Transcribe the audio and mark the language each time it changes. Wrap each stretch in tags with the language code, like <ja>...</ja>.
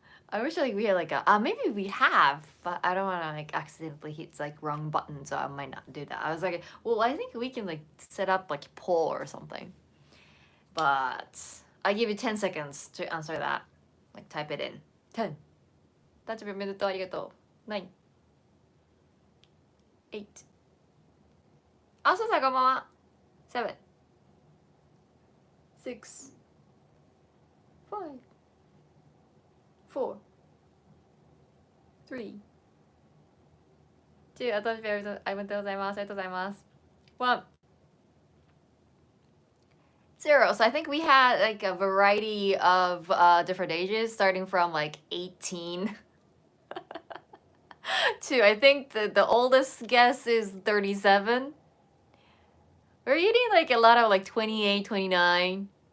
<en>I wish like we had like a maybe we have, but I don't want to like accidentally hit like wrong button, so I might not do that. I was like, well, I think we can like set up like poll or something. But I give you 10 seconds to answer that. Like type it in. 10.</en> <ja>誕生日おめでとうありがとう。</ja> <en>9. 8.</en> <ja>あ、そうさんこんばんは。</ja> <en>7. 6. 5. 4. 3. 2.</en> <ja>あ、誕生日おめでとうございます。ありがとうございます。</ja> <en>1. 0. So I think we had like a variety of different ages, starting from like 18 to I think the oldest guess is 37. We're eating like a lot of like 28, 29.</en>